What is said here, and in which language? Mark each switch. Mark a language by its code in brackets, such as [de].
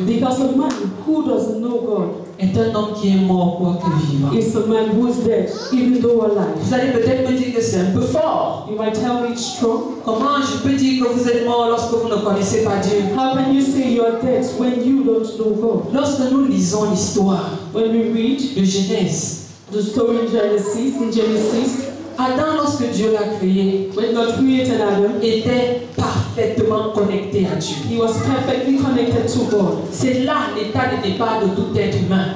[en] because a man who doesn't know God, [fr] est un homme qui est mort quoique vivant. [en] Is a man who is dead, even though alive. [fr] Vous allez peut-être me dire que c'est un peu fort. [en] You might tell me it's strong. [fr] Comment je peux dire que vous êtes mort lorsque vous ne connaissez pas Dieu? [en] How can you say you're dead when you don't know God? [fr] Lorsque nous lisons l'histoire [en] when we read [fr] de Genèse, [en] the story in Genesis, [fr] Adam, lorsque Dieu l'a créé, [en] when God created Adam, [fr] était parfaitement connecté à Dieu. [en] He was perfectly connected to God. [fr] C'est là l'état de départ de tout être humain.